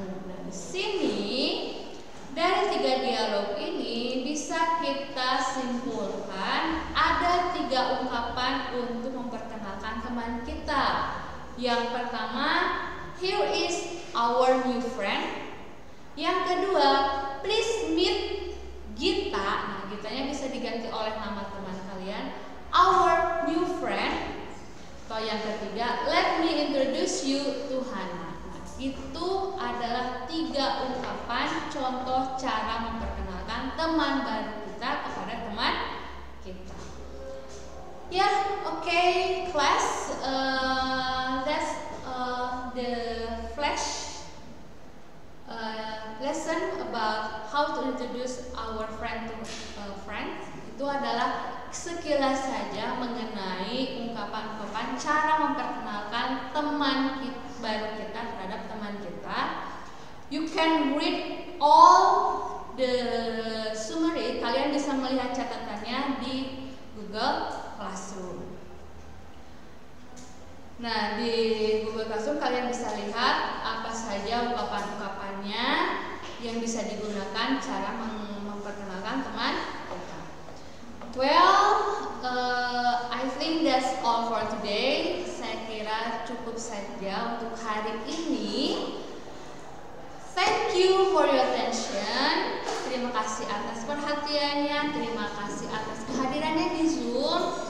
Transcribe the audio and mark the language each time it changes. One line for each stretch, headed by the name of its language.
Indonesian: Nah, di sini dari 3 dialog ini bisa kita simpulkan ada 3 ungkapan untuk memperkenalkan teman kita. Yang pertama,
English: here is our new friend.
Indonesian: Yang kedua,
English: please meet Gita.
Indonesian: Nah, Gitanya bisa diganti oleh nama teman kalian,
English: our new friend.
Indonesian: Atau yang ketiga,
English: let me introduce you to Hana.
Indonesian: Nah, itu adalah 3 ungkapan contoh cara memperkenalkan teman baru kita kepada teman kita. Ya, oke, class.
English: That's the flash lesson about how to introduce our friend to friends.
Indonesian: Itu adalah sekilas saja mengenai ungkapan-ungkapan cara memperkenalkan teman baru kita terhadap teman kita.
English: You can read all the summary.
Indonesian: Kalian bisa melihat catatannya di Google Classroom. Nah, di Google Classroom kalian bisa lihat apa saja ungkapan-ungkapannya yang bisa digunakan cara memperkenalkan teman kita.
English: Well, I think that's all for today.
Indonesian: Saya kira cukup saja untuk hari ini.
English: Thank you for your attention.
Indonesian: Terima kasih atas perhatiannya. Terima kasih atas kehadirannya di Zoom.